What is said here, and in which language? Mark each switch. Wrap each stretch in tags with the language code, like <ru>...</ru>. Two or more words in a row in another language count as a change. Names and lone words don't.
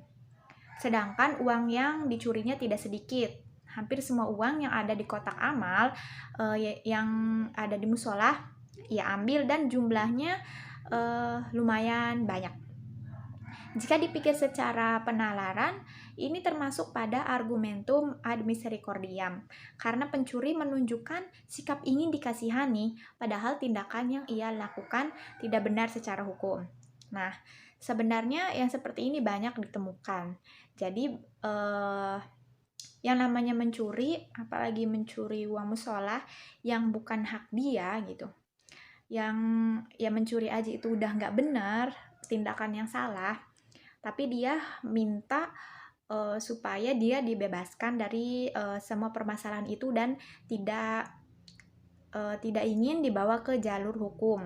<id>Sedangkan uang yang dicurinya tidak sedikit. Hampir semua uang yang ada di kotak amal yang ada di musola ia ambil dan jumlahnya lumayan banyak. Jika dipikir secara penalaran, ini termasuk pada</id> <la>argumentum ad misericordiam,</la> <id>karena pencuri menunjukkan sikap ingin dikasihani, padahal tindakan yang ia lakukan tidak benar secara hukum. Nah, sebenarnya yang seperti ini banyak ditemukan. Jadi, yang namanya mencuri, apalagi mencuri uang musola yang bukan hak dia gitu, yang ya mencuri aja itu udah nggak benar, tindakan yang salah, tapi dia minta supaya dia dibebaskan dari semua permasalahan itu dan tidak ingin dibawa ke jalur hukum.</id>